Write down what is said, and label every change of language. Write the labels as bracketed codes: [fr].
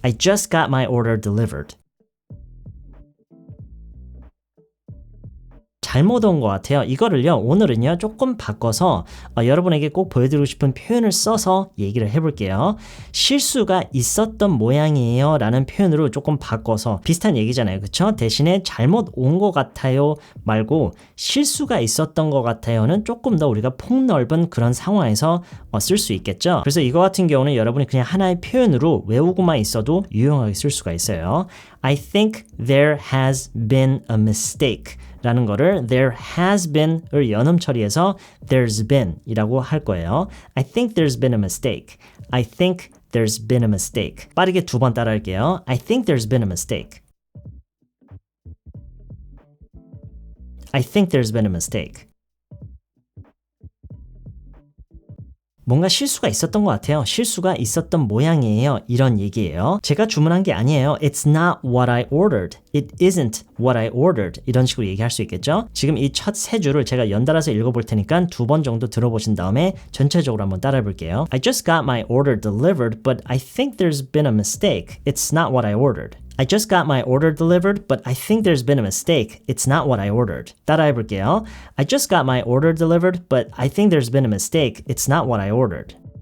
[en] I just got my order delivered. [ko] 잘못 온 것 같아요. 이거를요, 오늘은요, 조금 바꿔서 여러분에게 꼭 보여드리고 싶은 표현을 써서 얘기를 해볼게요. 실수가 있었던 모양이에요 라는 표현으로 조금 바꿔서 비슷한 얘기잖아요. 그쵸? 대신에 잘못 온 것 같아요 말고 실수가 있었던 것 같아요는 조금 더 우리가 폭넓은 그런 상황에서 쓸 수 있겠죠. 그래서 이거 같은 경우는 여러분이 그냥 하나의 표현으로 외우고만 있어도 유용하게 쓸 수가 있어요. [en] I think there has been a mistake [ko] 라는 거를 [en] there has been을 [ko] 연음 처리해서 [en] there's been [ko] 이라고 할 거예요. [en] I think there's been a mistake. I think there's been a mistake. [ko] 빠르게 두 번 따라 할게요. [en] I think there's been a mistake. I think there's been a mistake. [ko] 뭔가 실수가 있었던 것 같아요. 실수가 있었던 모양이에요. 이런 얘기예요. 제가 주문한 게 아니에요. [en] It's not what I ordered. It isn't what I ordered. [ko] 이런 식으로 얘기할 수 있겠죠? 지금 이 첫 세 줄을 제가 연달아서 읽어볼 테니까 두 번 정도 들어보신 다음에 전체적으로 한번 따라해 볼게요. [en] I just got my order delivered, but I think there's been a mistake. It's not what I ordered. I just got my order delivered, but I think there's been a mistake. It's not what I ordered. [ko] 따라해 볼게요. [en] I just got my order delivered, but I think there's been a mistake. It's not what I ordered.